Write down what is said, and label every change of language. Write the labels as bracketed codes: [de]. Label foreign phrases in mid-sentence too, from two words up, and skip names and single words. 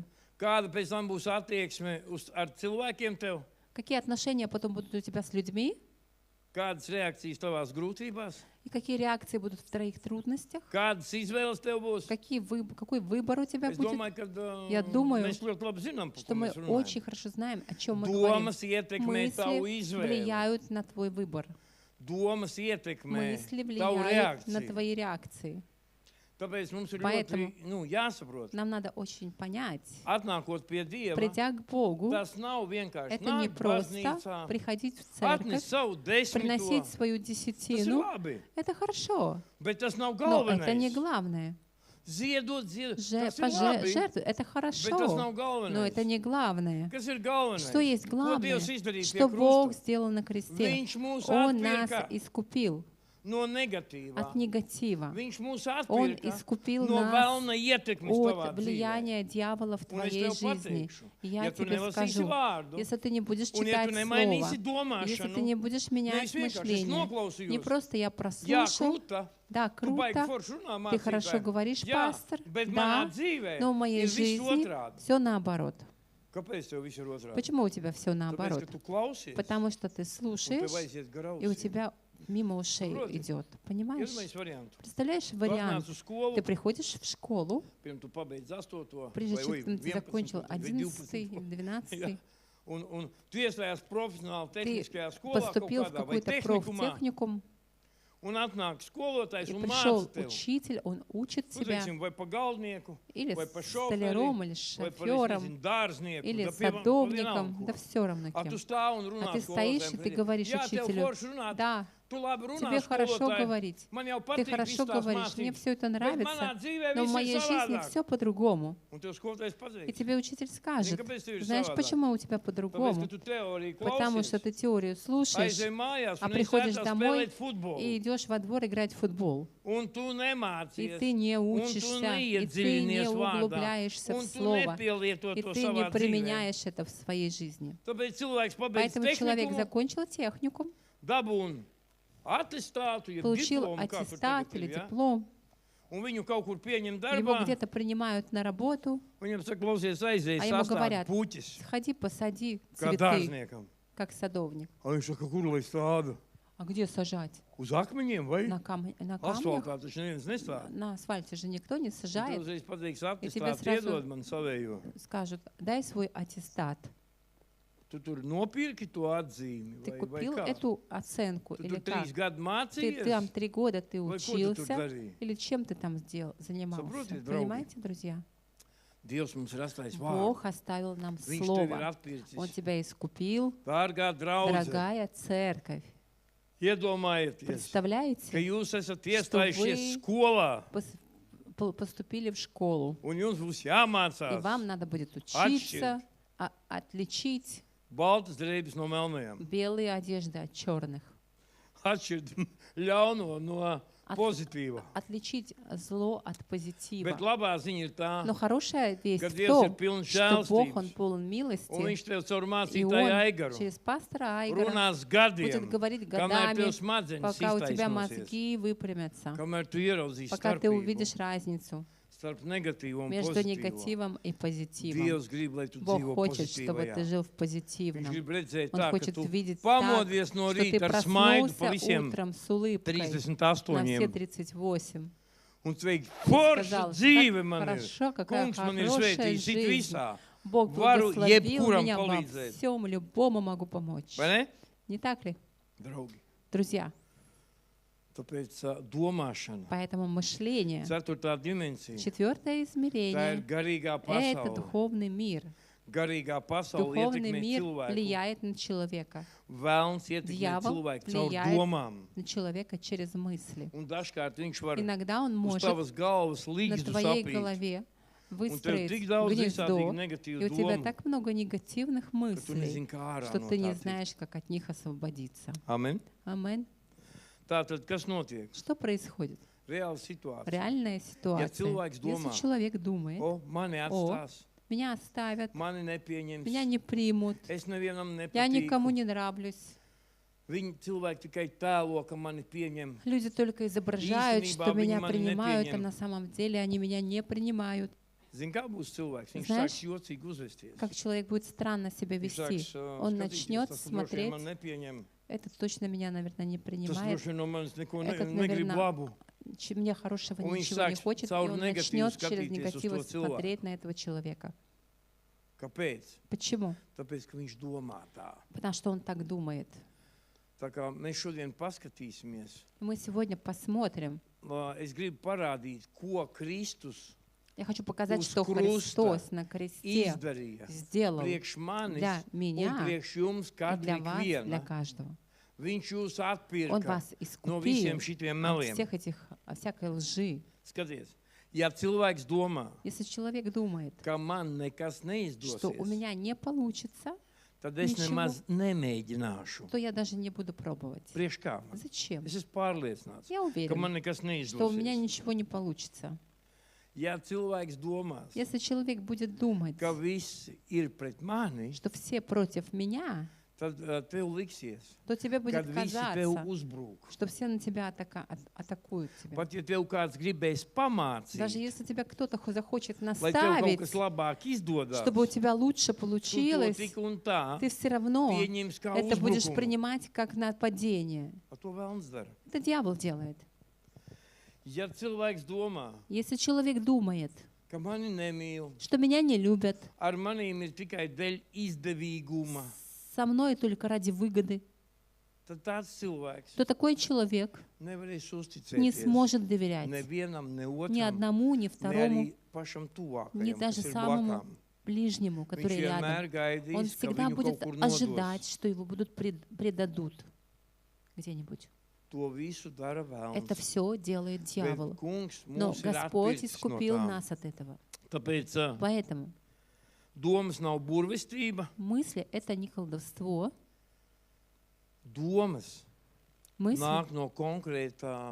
[lv] Kāda pēc tam būs attieksme ar cilvēkiem tev? [ru] Какие отношения потом будут у тебя с людьми? [lv] Kādas reakcijas tavās grūtībās? [ru] И какие реакции будут в твоих трудностях? [lv] Kādas izvēles tev būs? [ru] Какой выбор у тебя [lv] Es [ru] будет? [lv] domāju, ka [ru] Я думаю, [lv] mēs ļoti labi zinām, par [ru] Что [lv] ko [ru] мы [lv] mēs runājam. [ru] очень хорошо знаем, о чем мы говорим. [lv] Domas ietekmē tavu [ru] Мысли [lv] izvēli. [ru] влияют на твой выбор. [lv] Domas ietekmē [ru] Мысли [lv] tavu [ru] влияют на [lv] reakciju. [ru] твои реакции. [lv] Tāpēc mums ir [ru] Поэтому [lv] ļoti jāsaprot. [ru] Нам надо очень понять, [lv] Atnākot pie Dieva, [ru] придя к Богу, [lv] tas nav vienkārši [ru] это не [lv] nākt [ru] просто [lv] baznīcā, [ru] приходить в [lv] atnest [ru] церковь, [lv] savu desmito. [ru] приносить свою [lv] Tas ir [ru] десятину. [lv] labi, [ru] Это хорошо, [lv] bet tas nav [ru] но это не [lv] galvenais. [ru] главное. [lv] Ziedot, tas ir labi, [ru] Жертву, это [lv] bet tas [ru] хорошо, [lv] nav [ru] но это [lv] galvenais. [ru] не главное. [lv] Kas ir galvenais? [ru] Что есть [lv] Ko [ru] главное? [lv] Dievs izdarīja pie [ru] Что Бог [lv] krusta? [ru] сделал на кресте? [lv] Viņš mūs [ru] Он нас [lv] atpirka [ru] искупил [lv] no negatīvā. [ru] от негатива. [lv] Viņš mūs [ru] Он [lv] atpirka [ru] искупил [lv] no [ru] нас [lv] vēlna ietekmes tavā [ru] от [lv] dzīvē. [ru] влияния дьявола в [lv] Un es [ru] твоей [lv] tev [ru] жизни. [lv] pateikšu, [ru] И я [lv] ja tu [ru] тебе [lv] nelasīsi [ru] скажу, [lv] vārdu, [ru] если ты не будешь [lv] un ja [ru] читать [lv] tu [ru] Слово, [lv] nemainīsi [ru] если ты [lv] domāšanu, [ru] не будешь менять [lv] nevis vienkārši es [ru] мышление, не [lv] noklausījos, [ru] просто я [lv] jā, [ru] прослушал, [lv] kruta, [ru] да, [lv] tu baigi [ru] круто, [lv] forši runā [ru] ты хорошо [lv] mācītāji. [ru] говоришь, [lv] Jā, [ru] пастор, [lv] bet [ru] да, [lv] manā dzīvē [ru] но в моей [lv] ir viss [ru] жизни [lv] otrādi. [ru] все наоборот. [lv] Kāpēc tev viss ir otrādi? [ru] Почему у тебя все [lv] Tāpēc, [ru] наоборот? [lv] ka tu klausies, [ru] Потому что ты [lv] un [ru] слушаешь, [lv] tev aiziet garā [ru] и у [lv] ausī. [ru] тебя мимо ушей [lv] Saproti? [ru] идет. Понимаешь? [lv] Iedomājies variantu. [ru] Представляешь [lv] Tu [ru] вариант? [lv] atnāc uz skolu, [ru] Ты приходишь в школу, [lv] piemēram, tu pabeidz 8. [ru] прежде [lv] vai, [ru] чем [lv] oi, [ru] ты [lv] 11. [ru] закончил [lv] vai [ru] 11 или [lv] 12. [ru] 12, [lv] Un tu iesaistās profesionāli [ru] ты [lv] tehniskajā skolā kaut [ru] поступил в [lv] kādā vai [ru] какой-то [lv] tehnikumā, [ru] профтехникум, [lv] un atnāk skolotājs [ru] и [lv] un [ru] пришел [lv] māca tev. [ru] учитель, он учит [lv] Nu, [ru] тебя [lv] teiksim, vai pa galvnieku, [ru] или [lv] vai pa [ru] столяром, или [lv] vai pa, [ru] шофером, [lv] nezinu, dārznieku, [ru] или [lv] da pie- [ru] садовником, [lv] vienalga [ru] да [lv] ko. [ru] все равно [lv] A tu [ru] кем. [lv] stāv un runā [ru] А ты стоишь, и ты говоришь [lv] Jā, tev [ru] учителю, [lv] forši runāt, [ru] да, [lv] Tu labi runā, [ru] Тебе хорошо [lv] skolotāji. [ru] говорить. [lv] Man jau [ru] Ты [lv] patīk [ru] хорошо [lv] viss tās [ru] говоришь, мне [lv] mācības. [ru] все это [lv] Bet manā [ru] нравится, [lv] dzīvē [ru] но в [lv] viss ir [ru] моей жизни [lv] savādāk. [ru] все по-другому. [lv] Un tev skolotājs [ru] И [lv] pateiks, [ru] тебе учитель скажет, [lv] kāpēc tev ir [ru] знаешь, [lv] savādāk? [ru] почему у тебя [lv] Tāpēc, ka [ru] по-другому? [lv] tu teoriju [ru] Потому что [lv] klausies, [ru] ты теорию слушаешь, [lv] aizej mājās [ru] а [lv] un [ru] приходишь [lv] ej [ru] домой [lv] spēlēt futbolu. [ru] и идешь во двор играть в футбол. [lv] Un tu [ru] И [lv] nemācies. [ru] ты не [lv] Un tu [ru] учишься, и ты не [lv] neiedziļinies vārdā. [ru] углубляешься в [lv] Un tu [ru] слово, [lv] nepielieto [ru] и [lv] to [ru] ты не [lv] savā dzīvē. [ru] применяешь это в своей жизни. [lv] Tāpēc cilvēks pabeidz [ru] Поэтому человек [lv] tehnikumu, [ru] закончил техникум, [lv] dabūna attestātu, ja [ru] получил [lv] diplomu, kā kur [ru] аттестат [lv] tagad [ru] или [lv] ir, ja? [ru] диплом, [lv] Un viņu kaut kur pieņem [ru] его [lv] darbā. [ru] где-то принимают на работу, [lv] Viņam saka, klausies, aizies [ru] а ему [lv] sastāv [ru] говорят, [lv] puķis, [ru] сходи, посади [lv] kā [ru] цветы, [lv] dārzniekam. [ru] как садовник. [lv] A viņš saka, kur lai stādu? [ru] А где сажать? [lv] Uz akmeņiem vai? [ru] На камнях? [lv] Asfaltā taču neviens nestāv. [ru] На асфальте же никто не [lv] Un tu [ru] сажает. [lv] uzreiz pateiks, [ru] тебе [lv] attestātu, [ru] сразу- [lv] iedod man savējo. [ru] Скажут, дай свой аттестат. [lv] Tu tur nopirki to atzīmi [ru] Ты [lv] vai [ru] купил [lv] kā? [ru] эту оценку [lv] Tu [ru] или [lv] tur [ru] как? [lv] 3 gadu [ru] Ты там [lv] mācījies? [ru] 3 года ты [lv] Vai ko tu tur [ru] учился, [lv] darīji? [ru] или чем ты там занимался? [lv] Saprotiet, draugi? [ru] Понимаете, друзья? [lv] Dievs mums ir atstājis vārdu. [ru] Бог оставил нам [lv] Viņš tev ir [ru] Слово. Он [lv] atpircis. [ru] тебя искупил, [lv] Dārgā draudze, [ru] дорогая церковь. [lv] iedomājieties, ka [ru] Представляете? [lv] jūs esat [ru] Что [lv] iestājušies [ru] вы- [lv] skolā [ru] Поступили в школу, [lv] un jums būs [ru] и [lv] jāmācās [ru] вам надо будет учиться, отличить [lv] baltas drēbes no melnajām, [ru] белые одежды от черных, [lv] atšķirt ļauno no pozitīva. [ru] отличить зло от позитива. [lv] Bet labā ziņa ir tā, [ru] Но хорошая весть [lv] ka [ru] в [lv] Dievs ir [ru] том, [lv] pilns [ru] что Бог, Он [lv] žēlstības. [ru] полон [lv] Un [ru] милости, [lv] viņš tev caur [ru] и [lv] mācītāju [ru] Он [lv] Aigaru [ru] через пастора Айгора [lv] runās [ru] будет [lv] gadiem, [ru] говорить [lv] kamēr tev [ru] годами, [lv] smadzenes [ru] пока у тебя [lv] iztaisnosies, [ru] мозги выпрямятся, [lv] kamēr tu ieraudzīsi [ru] пока ты [lv] starpību [ru] увидишь разницу [lv] starp negatīvu un [ru] между [lv] pozitīvo. [ru] негативом и позитивом. [lv] Dievs grib, lai tu [ru] Бог [lv] dzīvo [ru] хочет, чтобы ты [lv] pozitīvajā. [ru] жил в [lv] Viņš [ru] позитивном. [lv] grib redzēt [ru] Он [lv] tā, ka [ru] хочет [lv] tu [ru] видеть так, [lv] pamodies no [ru] что ты [lv] rīta ar smaidu pa [ru] проснулся [lv] visiem [ru] утром с улыбкой на все [lv] 38 [ru] 38. [lv] un sveiki, [ru] И [lv] forša [ru] сказал, [lv] dzīve [ru] как [lv] man ir. [ru] хорошо, какая [lv] Kungs man ir [ru] хорошая [lv] svētījis it [ru] жизнь. [lv] visā. [ru] Бог [lv] Varu [ru] благословил [lv] jebkuram [ru] меня во [lv] palīdzēt. [ru] всем, любому могу помочь. [lv] Vai ne? [ru] Не так ли, [lv] Draugi, [ru] друзья? [lv] tāpēc domāšana, [ru] Поэтому мышление, [lv] 4. dimensija, [ru] четвертое [lv] tā ir [ru] измерение, [lv] garīgā [ru] это [lv] pasaule. [ru] духовный мир. [lv] Garīgā pasaule [ru] Духовный [lv] ietekmē [ru] мир [lv] cilvēku. [ru] влияет на человека, [lv] Vēlns ietekmē [ru] Дьявол [lv] cilvēku caur [ru] влияет [lv] domām. [ru] на человека через мысли. [lv] Un dažkārt viņš var [ru] Иногда он [lv] uz [ru] может [lv] tavas galvas [ru] на [lv] līgstu [ru] твоей [lv] sapīt. [ru] голове [lv] Un tev [ru] выстроить [lv] tik daudz [ru] гнездо, [lv] visādīgi [ru] и [lv] negatīvu [ru] у тебя [lv] domu, [ru] так много негативных [lv] ka tu [ru] мыслей, [lv] nezini, kā ārā [ru] что [lv] no [ru] ты не [lv] tā tikt. [ru] знаешь, как от них освободиться. [lv] Amen. [ru] Амин. [lv] Tātad, kas notiek? [ru] Что происходит? [lv] Reāla situācija. [ru] Реальная ситуация. [lv] cilvēks [ru] Если [lv] domā, [ru] человек думает, [lv] O, mani atstās, [ru] меня оставят, [lv] mani nepieņems, [ru] меня не примут, [lv] es nevienam [ru] я никому [lv] nepatīku. [ru] не нравлюсь. [lv] Viņi cilvēki tikai tēlo, ka mani pieņem. [ru] Люди только изображают, [lv] Īstenībā [ru] что [lv] viņi [ru] меня [lv] mani [ru] принимают, а [lv] nepieņem. [ru] на самом деле они меня не принимают. [lv] Zini, kā būs cilvēks? Viņš [ru] Знаешь, [lv] sāks jocīgi uzvesties. [ru] Как человек будет странно себя [lv] Viņš [ru] вести. [lv] sāks, [ru] Он [lv] skatīties, [ru] начнет [lv] tas droši vien [ru] смотреть, [lv] man nepieņem. [ru] этот точно меня, наверное, не [lv] Tas [ru] принимает, [lv] droši vien no manis neko [ru] Этот, [lv] negrib [ru] наверное, [lv] labu. [ru] мне хорошего Он ничего не [lv] sāks [ru] хочет, и [lv] caur [ru] он [lv] negatīvu [ru] начнет через [lv] skatīties uz [ru] негатив [lv] to cilvēku. [ru] смотреть на этого человека. [lv] Kāpēc? [ru] Почему? [lv] Tāpēc, ka viņš domā tā. [ru] Потому что он так думает. [lv] Tā kā mēs šodien paskatīsimies, [ru] Мы сегодня посмотрим. [lv] es gribu parādīt, ko Kristus [ru] Я хочу показать, [lv] Uz [ru] что [lv] krusta [ru] Христос на кресте [lv] izdarīja [ru] сделал [lv] priekš manis [ru] для [lv] un [ru] меня [lv] priekš jums [ru] и для [lv] katru [ru] вас, для [lv] vienu. [ru] каждого. [lv] Viņš jūs [ru] Он [lv] atpirka [ru] вас [lv] no [ru] искупил [lv] visiem šitiem [ru] от [lv] meliem. [ru] всех этих, от всякой лжи. [lv] Skaties, ja cilvēks domā, [ru] Если человек думает, [lv] ka man nekas [ru] что у [lv] neizdosies, [ru] меня не получится, [lv] tad es [ru] Nичего. [lv] nemaz nemēģināšu. [ru] то я даже не буду пробовать. [lv] Priekš kā man? [ru] Зачем? [lv] Es esmu pārliecināts, [ru] Я [lv] ka [ru] уверен, [lv] man nekas [ru] что у меня [lv] neizdosies. [ru] ничего не получится. [lv] Ja cilvēks domās, [ru] Если человек будет думать, [lv] ka viss ir pret mani, [ru] что все против меня, [lv] tad tev liksies, [ru] то тебе будет [lv] kad visi tev [ru] казаться, [lv] uzbrūk. [ru] что все на тебя атакуют тебя. [lv] Pat ja tev kāds gribēs [ru] Даже [lv] pamācīt, [ru] если тебя кто-то захочет [lv] lai tev kaut [ru] наставить, [lv] kas labāk izdodas, [ru] чтобы у тебя лучше [lv] tu to [ru] получилось, [lv] tik un tā [ru] ты все равно [lv] pieņems kā [ru] это будешь [lv] uzbrukumu. [ru] принимать как нападение. [lv] A to vēlns dara. [ru] Это дьявол делает. [lv] Ja cilvēks domā, [ru] Если человек думает, [lv] ka mani nemīl, [ru] что меня не любят, [lv] ar manīm ir tikai dēļ izdevīguma, [ru] со мной только ради выгоды, [lv] tad tāds cilvēks [ru] то такой человек [lv] nevarēs [ru] не [lv] uzticēties [ru] сможет доверять [lv] nevienam, ne [ru] ни [lv] otram, [ru] одному, ни [lv] ne [ru] второму, [lv] arī pašam tuvākajam, [ru] ни даже [lv] kas ir [ru] самому [lv] blakām. [ru] ближнему, [lv] Viņš [ru] который рядом. [lv] vienmēr [ru] Он [lv] gaidīs, ka [ru] всегда [lv] viņu [ru] будет [lv] kaut kur [ru] ожидать, [lv] nodos. [ru] что его будут предадут где-нибудь. [lv] To visu dara [ru] Это [lv] vēlns. [ru] все делает [lv] Bet [ru] дьявол. [lv] kungs [ru] Но [lv] mūs ir [ru] Господь [lv] atpircis no [ru] искупил [lv] tām. [ru] нас от этого. [lv] Tāpēc [ru] Поэтому [lv] domas nav burvestība, [ru] мысли — это не колдовство. [lv] domas [ru] Мысли [lv] nāk no konkrētā